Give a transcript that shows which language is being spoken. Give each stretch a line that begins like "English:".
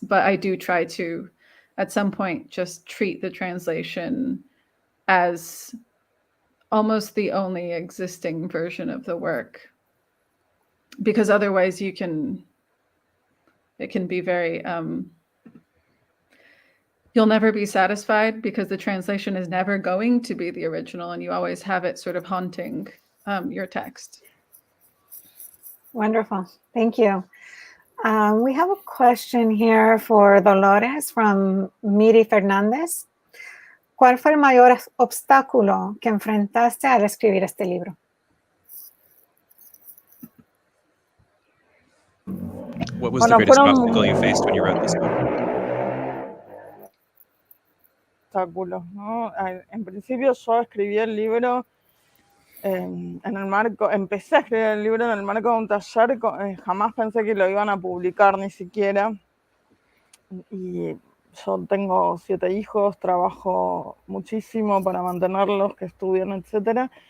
English: But I do try to, at some point, just treat the translation as almost the only existing version of the work, because otherwise it can be very, you'll never be satisfied because the translation is never going to be the original, and you always have it sort of haunting your text. Wonderful. Thank you. We have a question here for Dolores from Miri Fernández.
Spanish: ¿Cuál fue el mayor obstáculo que enfrentaste al escribir este libro?
English: What was the greatest obstacle you faced when you wrote this book?
Spanish: Obstáculos, ¿no? En principio yo escribí el libro en el marco, empecé a escribir el libro en el marco de un taller, jamás pensé que lo iban a publicar ni siquiera. Y yo tengo 7 hijos, trabajo muchísimo para mantenerlos, que estudian, etcétera.